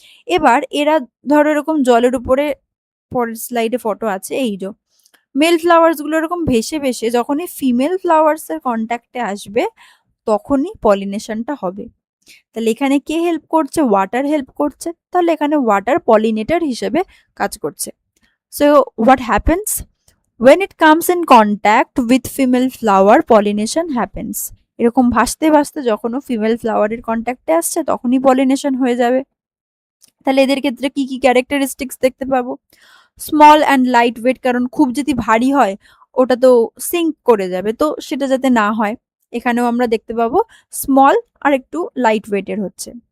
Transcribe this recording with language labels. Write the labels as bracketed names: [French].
[Bangla] এবার এরা ধরো এরকম জলের উপরে, পরের স্লাইডে ফটো আছে, এই যে মেল ফ্লাওয়ার্স গুলো এরকম ভেসে ভেসে যখনই ফিমেল ফ্লাওয়ার্স এর কন্ট্যাক্টে আসবে তখনই পলিনেশনটা হবে। তাহলে এখানে কে হেল্প করছে? ওয়াটার হেল্প করছে। তাহলে এখানে ওয়াটার পলিনেটর হিসেবে কাজ করছে। [English] So what happens when it comes in contact with female flower, pollination happens। [Bangla] এরকম ভাসতে ভাসতে যখনও ফিমেল ফ্লাওয়ারের কন্ট্যাক্টে আসছে তখনই পলিনেশন হয়ে যাবে। তাহলে এদের ক্ষেত্রে কি কি ক্যারেক্টারিস্টিক্স দেখতে পাবো? স্মল অ্যান্ড লাইট ওয়েট, কারণ খুব যদি ভারী হয় ওটা তো সিঙ্ক করে যাবে, তো সেটা যাতে না হয় এখানেও আমরা দেখতে পাবো স্মল আর একটু লাইট ওয়েটের হচ্ছে।